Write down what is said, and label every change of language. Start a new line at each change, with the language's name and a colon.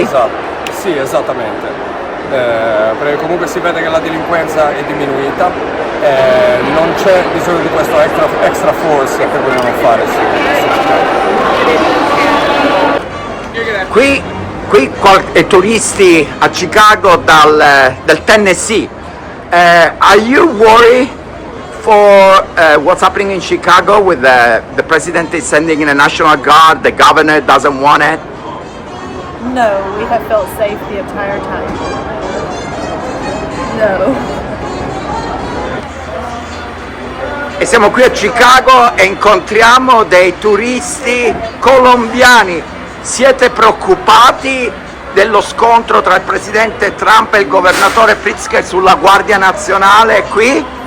Italian: Sì, esatto. Sì, esattamente. Perché comunque si vede che la delinquenza è diminuita, non c'è bisogno di questo
English: extra force
Italian: che vogliamo fare su Chicago. Qui turisti a Chicago del Tennessee.
English: Are you worried for what's happening in Chicago with the president is sending in a National Guard, the governor doesn't want it? No, we have felt safe the entire time. No.
Italian: E siamo qui a Chicago e incontriamo dei turisti colombiani. Siete preoccupati dello scontro tra il presidente Trump e il governatore Pritzker sulla Guardia Nazionale qui?